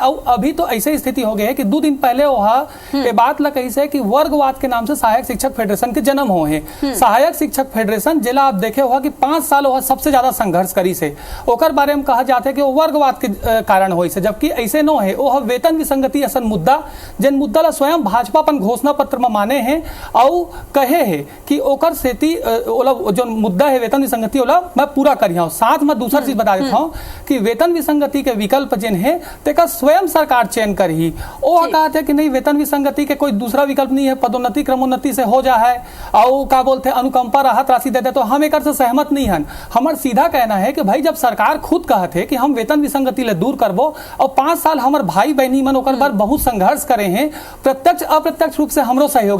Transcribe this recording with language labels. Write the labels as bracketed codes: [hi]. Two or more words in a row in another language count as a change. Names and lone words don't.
[hne] और अभी तो ऐसे स्थिति हो गई है कि 2 दिन पहले वह ये बात ला कही से कि वर्गवाद के नाम से सहायक शिक्षक फेडरेशन के जन्म हो है। सहायक शिक्षक फेडरेशन जिला आप देखे हुआ कि 5 साल वह सबसे ज्यादा संघर्ष करी से, ओकर बारे में कहा जाता है कि वो वर्गवाद के कारण हो से, जबकि ऐसे न है। वो वेतन विसंगति असन मुद्दा जिन मुद्दा ला स्वयं भाजपा अपन घोषणा पत्र में माने हैं और कहे है कि ओकर सेती ओला जो मुद्दा है वेतन विसंगति ओला मैं पूरा करिया। साथ में दूसरा चीज बता देता हूँ कि वेतन विसंगति के विकल्प जिन है तेका स्वयं सरकार चयन करी। वो कहा था कि नहीं वेतन विसंगति के कोई दूसरा विकल्प नहीं है, पदोन्नति क्रमोन्नति से हो जा है और का बोलते अनुकंपा राहत राशि देते, तो हम एक से सहमत नहीं हैं। हमार सीधा कहना है कि भाई जब सरकार खुद कहते कि हम वेतन विसंगति ले दूर करबो और 5 साल हमारे भाई बहनी मन ओकर बार बहुत संघर्ष करे हैं, प्रत्यक्ष अप्रत्यक्ष रूप से हमरो सहयोग है।